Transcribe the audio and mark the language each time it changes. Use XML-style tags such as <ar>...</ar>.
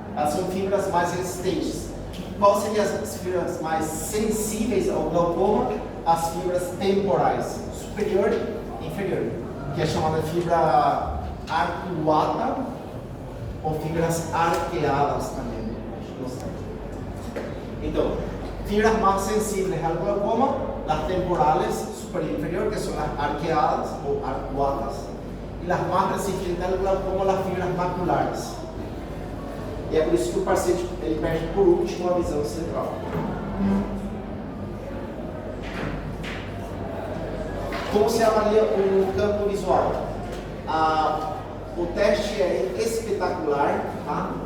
<pt>Elas são fibras mais resistentes. Qual seriam as fibras mais sensíveis ao glaucoma? As fibras temporais, superior e inferior, que é chamada fibra arcuata ou fibras arqueadas também.</pt> <es>Então, fibras más sensibles al glaucoma, las temporales superior y inferior, que son las arqueadas o arcuatas, y las más resistentes al glaucoma, las fibras maculares.</es> <pt>E é por isso que o paciente ele perde por último a visão central. Como se avalia o campo visual? O teste é espetacular, tá?</pt>